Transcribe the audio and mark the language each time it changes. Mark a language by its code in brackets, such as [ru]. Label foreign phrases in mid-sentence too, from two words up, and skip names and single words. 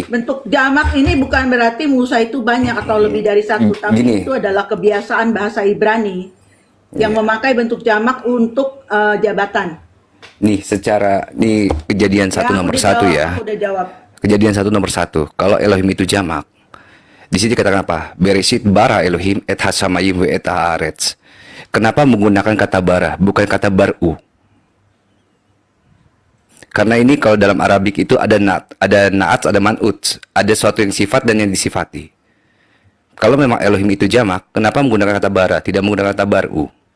[id] Bentuk jamak ini bukan berarti Musa itu banyak atau lebih dari satu, tapi Gini. itu adalah kebiasaan bahasa Ibrani yang memakai bentuk jamak untuk jabatan. nih secara Kejadian 1 nomor aku 1 udah jawab, ya. aku udah jawab. Kejadian 1 nomor 1. Kalau Elohim itu jamak, di sini dikatakan apa? [he] בראשית ברא אלהים את השמים ואת הארץ. [id] Kenapa menggunakan kata bara, bukan kata baru? Karena ini kalau dalam Arabik itu ada naat, ada man'ut, ada suatu yang sifat dan yang disifati. Kalau memang Elohim itu jamak, kenapa menggunakan kata bara, tidak menggunakan kata baru?